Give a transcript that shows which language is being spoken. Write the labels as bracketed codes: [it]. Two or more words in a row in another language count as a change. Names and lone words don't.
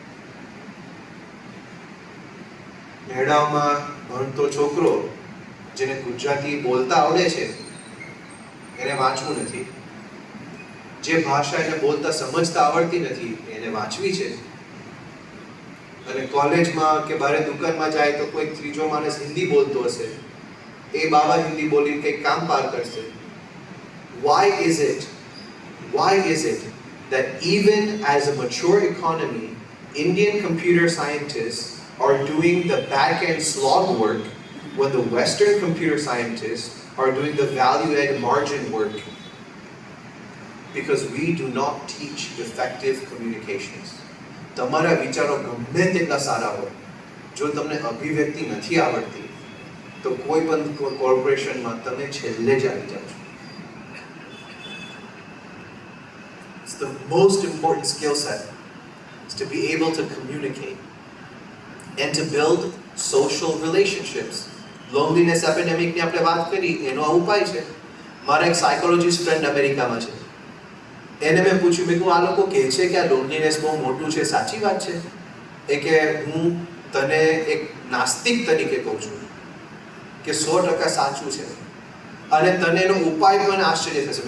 [gu] મેળામાં ભણતો છોકરો જેને ગુજરાતી બોલતા આવડે છે એને વાંચવું નથી. જે ભાષા એને બોલતા સમજતા આવડતી નથી એને વાંચવી છે. અને કોલેજમાં કે બારે દુકાનમાં જાય તો કોઈ ત્રીજો માણસ હિન્દી બોલતો હશે, એ બાબા હિન્દી બોલીને કંઈક કામ પાર કરશે. [en] Why is it that even as a mature economy, Indian computer scientists are doing the back-end slog work when the Western computer scientists are doing the value-add margin work? Because we do not teach effective communications. [gu] તમારા વિચારો ગમે તેટલા સારા હોય, જો તમને અભિવ્યક્તિ નથી આવડતી તો કોઈ પણ કોર્પોરેશનમાં તમે છેલ્લે જ આવી જાઓ છો. [en] It's the most important skill set is to be able to communicate and to build social relationships. Loneliness epidemic [gu] ની આપણે વાત કરી, એનો આ ઉપાય છે. મારા એક [en] psychologist friend [gu] અમેરિકામાં છે, એને મેં પૂછ્યું, મેં કહ્યું આ લોકો કહે છે કે આ લોનલીનેસ બહુ મોટું છે, સાચી વાત છે? એ કે હું તને એક નાસ્તિક તરીકે કહું છું કે 100% સાચું છે, અને તને એનો ઉપાય પણ આશ્ચર્ય થશે.